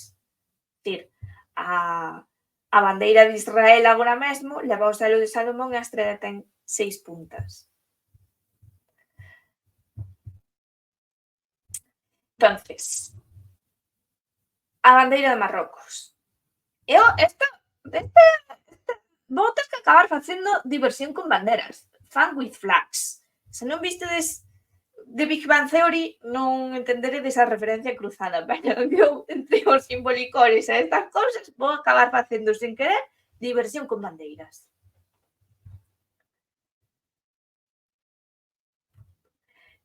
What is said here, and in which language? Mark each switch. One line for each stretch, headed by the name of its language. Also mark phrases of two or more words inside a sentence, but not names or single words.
Galician: Dicir, a bandeira de Israel agora mesmo leva o selo de Salomón e a estrela ten 6 puntas. Entonces, a bandeira de Marrocos. Eu, vou ter que acabar facendo diversión con banderas.
English: Fun with flags.
Galician: Se non vistedes de Big Bang Theory, non entenderedes a referencia cruzada, pero eu, entre os simbolicores e estas cousas, vou acabar facendo, sen querer, diversión con bandeiras.